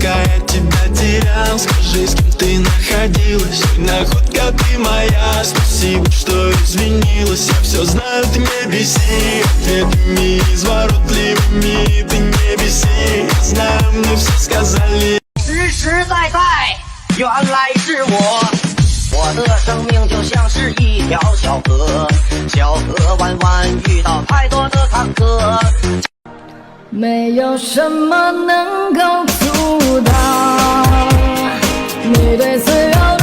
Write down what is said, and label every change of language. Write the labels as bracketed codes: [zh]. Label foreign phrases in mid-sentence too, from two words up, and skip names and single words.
[ru] пока я тебя терял. Скажи, с кем ты находилась? Находка ты моя. Спасибо, что извинилась. Я все знаю, ты не беси. Ответами изворотливыми ты не беси. Я знаю, мне все сказали. [zh] 实实在在，原来是我。我的生命就像是一条小河，小河弯弯，遇到太多的坎坷。没有什么能够阻挡你对岁月